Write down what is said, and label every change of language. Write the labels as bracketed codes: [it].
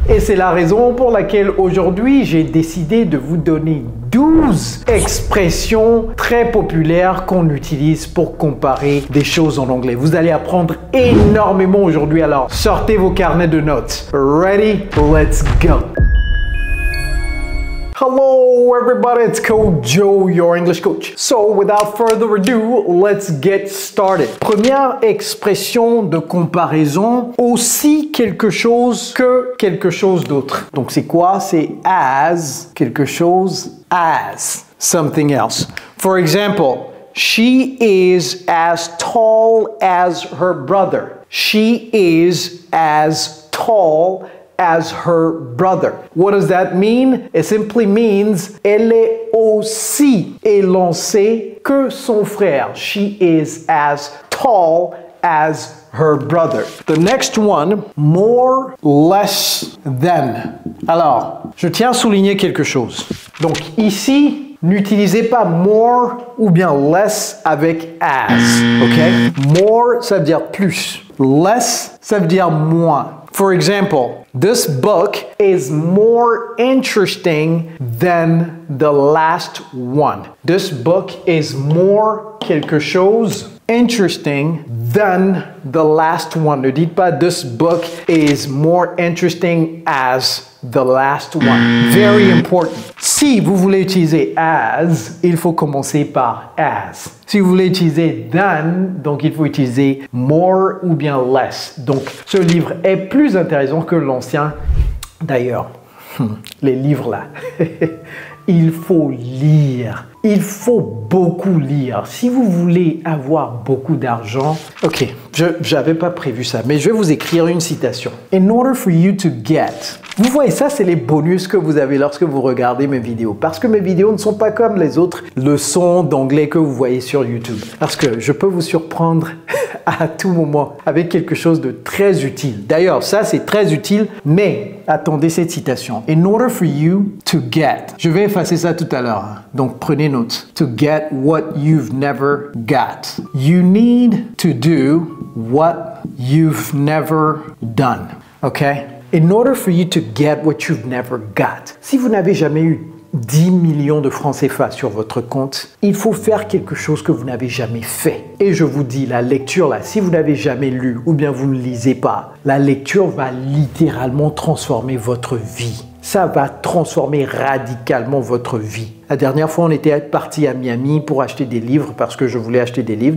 [fr] Et c'est la raison pour laquelle aujourd'hui, j'ai décidé de vous donner 12 expressions très populaires qu'on utilise pour comparer des choses en anglais. Vous allez apprendre énormément aujourd'hui, alors sortez vos carnets de notes. [en] Ready? Let's go! Hello everybody, it's Coach Joe, your English coach. So without further ado, let's get started. [fr] Première expression de comparaison, aussi quelque chose que quelque chose d'autre. Donc c'est quoi? C'est [en] as, [fr] quelque chose, [en] as, something else. For example, she is as tall as her brother. She is as tall as her brother. What does that mean? It simply means [fr] elle est aussi élancée que son frère. [en] She is as tall as her brother. The next one, more, less than. [fr] Alors, je tiens à souligner quelque chose. Donc ici, n'utilisez pas more ou bien less avec as, ok? More, ça veut dire plus. Less, ça veut dire moins. [en] For example, this book is more interesting than the last one. This book is more [fr] quelque chose [en] interesting than the last one. [fr] Ne dites pas [en] this book is more interesting as the last one. Very important. [fr] Si vous voulez utiliser as, il faut commencer par as. Si vous voulez utiliser than, donc il faut utiliser more ou bien less. Donc ce livre est plus intéressant que l'ancien. D'ailleurs, les livres là, il faut lire. Il faut beaucoup lire. Si vous voulez avoir beaucoup d'argent, ok, je n'avais pas prévu ça, mais je vais vous écrire une citation. [en] In order for you to get. [fr] Vous voyez, ça, c'est les bonus que vous avez lorsque vous regardez mes vidéos. Parce que mes vidéos ne sont pas comme les autres leçons d'anglais que vous voyez sur YouTube. Parce que je peux vous surprendre à tout moment avec quelque chose de très utile. D'ailleurs, ça, c'est très utile, mais attendez cette citation. [en] In order for you to get. [fr] Je vais effacer ça tout à l'heure. Donc, prenez note. [en] To get what you've never got. You need to do what you've never done. Okay? In order for you to get what you've never got. [fr] Si vous n'avez jamais eu 10 millions de francs CFA sur votre compte, il faut faire quelque chose que vous n'avez jamais fait. Et je vous dis, la lecture là, si vous n'avez jamais lu ou bien vous ne lisez pas, la lecture va littéralement transformer votre vie. Ça va transformer radicalement votre vie. La dernière fois, on était partis à Miami pour acheter des livres parce que je voulais acheter des livres.